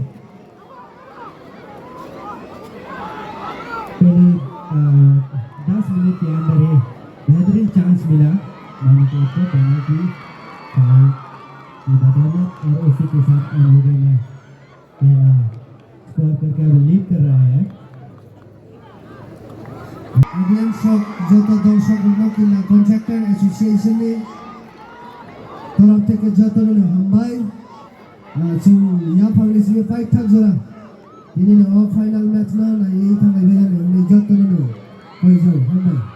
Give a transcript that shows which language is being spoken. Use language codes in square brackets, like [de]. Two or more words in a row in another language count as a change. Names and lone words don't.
[hi] 10 मिनट के अंदर ही बेहतरीन चांस मिला मणिपुर को पेनल्टी फाउल की बदौलत और उसी के साथ उन लोगों ने पहला स्कोर करके अब लीड कर रहा है [trp] audience rok joto darshok no kila [en] contractor association [trp] ni [bn] toraf theke [trp] joto no hambai chung ya phangni sini paithak jora ini no final match na na ei thangai bega ni joto no koijo hambai